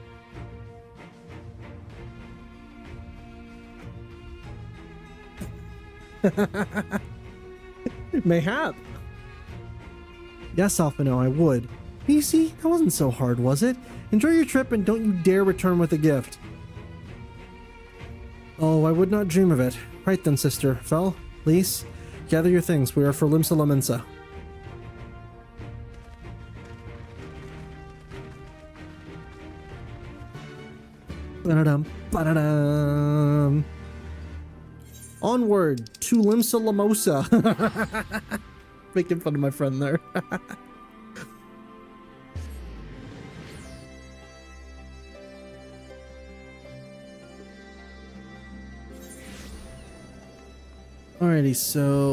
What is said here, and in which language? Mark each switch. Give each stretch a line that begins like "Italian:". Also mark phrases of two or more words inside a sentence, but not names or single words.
English: Mayhap. Yes, Alphino, I would. You see, that wasn't so hard, was it? Enjoy your trip and don't you dare return with a gift. Oh, I would not dream of it. Right then, sister. Fel, Lise, gather your things. We are for Limsa Lamensa. Ba-da-dum, ba-da-dum. Onward to Limsa Lamosa. Making fun of my friend there. Alrighty, so...